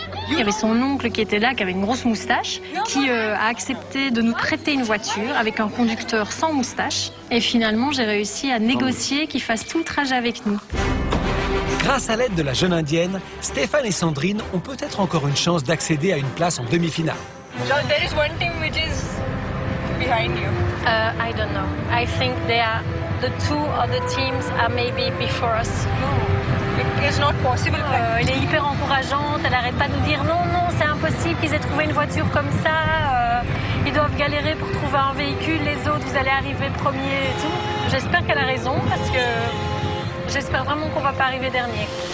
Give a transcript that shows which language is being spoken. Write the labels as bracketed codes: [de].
[fr] Il y avait son oncle qui était là, qui avait une grosse moustache, qui a accepté de nous prêter une voiture avec un conducteur sans moustache. Et finalement, j'ai réussi à négocier qu'il fasse tout le trajet avec nous. Grâce à l'aide de la jeune indienne, Stéphane et Sandrine ont peut-être encore une chance d'accéder à une place en demi-finale. [en] So there is one team which is behind you. I don't know. I think the two other teams are maybe before us. It's not possible. [fr] Elle est hyper encourageante. Elle arrête pas de nous dire non, c'est impossible qu'ils aient trouvé une voiture comme ça. Ils doivent galérer pour trouver un véhicule. Les autres, vous allez arriver premier et tout. J'espère qu'elle a raison parce que J'espère vraiment qu'on va pas arriver dernier.